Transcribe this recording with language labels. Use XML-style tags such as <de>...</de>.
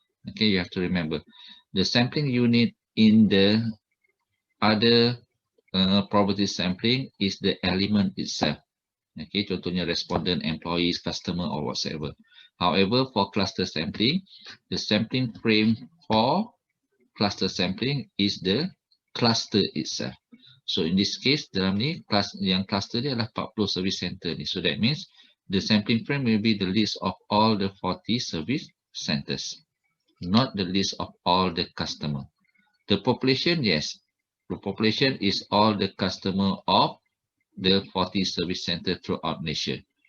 <en>Okay, you have to remember the sampling unit in the other probability sampling is the element itself. Okay, contohnya respondent, employees, customer or whatsoever. However, for cluster sampling, the sampling frame for cluster sampling is the cluster itself. So in this case,</en> <ms>dalam ni yang cluster dia adalah 40 service center ni.</ms> <en>So that means the sampling frame will be the list of all the 40 service centers, not the list of all the customer. The population, yes. The population is all the customer of the 40 service center throughout Malaysia.</en>